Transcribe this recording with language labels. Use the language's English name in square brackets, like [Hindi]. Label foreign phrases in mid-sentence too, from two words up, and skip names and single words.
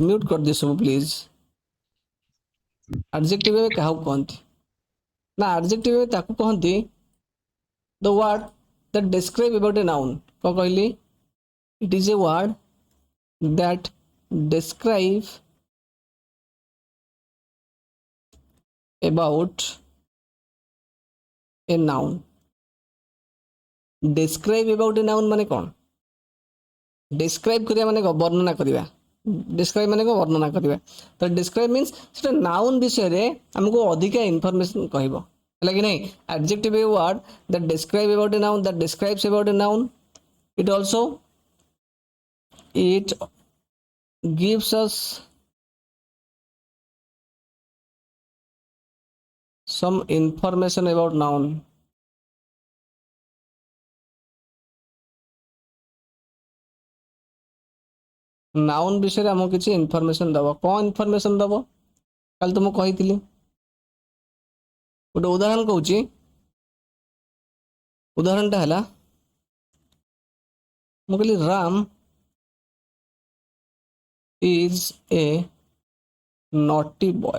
[Odia] ମ୍ୟୁଟ୍ କରିଦିଅ ସବୁ ପ୍ଲିଜ୍। ଆଡଜେକ୍ଟିଭ ଏବେ କାହାକୁ କହନ୍ତି ନା, ଆଡଜେକ୍ଟିଭ ଏବେ ତାକୁ କହନ୍ତି [English] the word that describe about a noun. [Odia] କ'ଣ କହିଲି? [English] it is a word that describe about a noun. describe about a noun [Odia] ମାନେ କ'ଣ? describe କରିବା ମାନେ କ'ଣ? ବର୍ଣ୍ଣନା କରିବା। describe ମାନେ କ'ଣ? ବର୍ଣ୍ଣନା କରିବା। ତ [English] describe means [Odia] ସେଟା ନାଉନ୍ ବିଷୟରେ ଆମକୁ ଅଧିକା ଇନଫର୍ମେସନ୍ କହିବ, ହେଲା କି ନାହିଁ। [English] adjective a word that describe about a noun, that describes about a noun. it gives us some information about noun. [Odia] ନାଉନ୍ ବିଷୟରେ ଆମକୁ କିଛି ଇନଫର୍ମେସନ୍ ଦେବ। କ'ଣ ଇନଫର୍ମେସନ୍ ଦେବ? କାଲି ତ ମୁଁ କହିଥିଲି, ଗୋଟେ ଉଦାହରଣ କହୁଛି। ଉଦାହରଣଟା ହେଲା, ମୁଁ କହିଲି [English] ରାମ is a naughty boy.